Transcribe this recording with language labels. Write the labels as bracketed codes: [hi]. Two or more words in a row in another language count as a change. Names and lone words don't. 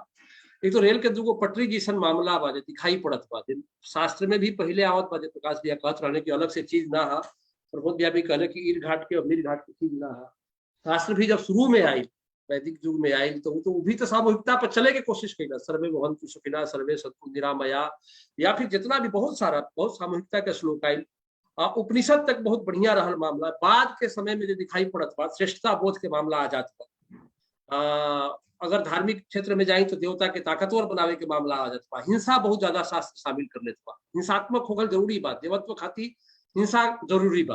[bho] एक तो रेल के दूगो पटरी जैसन मामला बा जे दिखाई पड़त बा, शास्त्र में भी पहले आवत बा। प्रकाश भैया कहत रहने की अलग से चीज ना है, प्रमोद भैया भी कहले कि ईर घाट के अमीर घाट की चीज ना है। शास्त्र भी जब शुरू में आई, वैदिक युग में आई, तो वो भी तो सामूहिकता पर चले के कोशिश करेगा। [sa] सर्वे भवन्तु सुखिनः, सर्वे सन्तु निरामया, [bho] या फिर जितना भी बहुत सारा बहुत सामूहिकता के श्लोक आई। उपनिषद तक बहुत बढ़िया रहल मामला। बाद के समय में जो दिखाई पड़त बा श्रेष्ठता बोध के मामला आ जात बा। अगर धार्मिक क्षेत्र में जाए तो देवता के ताकतवर बनावे के मामला आ जात बा। हिंसा बहुत ज्यादा शास्त्र शामिल कर लेत बा। हिंसात्मक होगल जरूरी बा, देवत्व खातिर हिंसा जरूरी बा।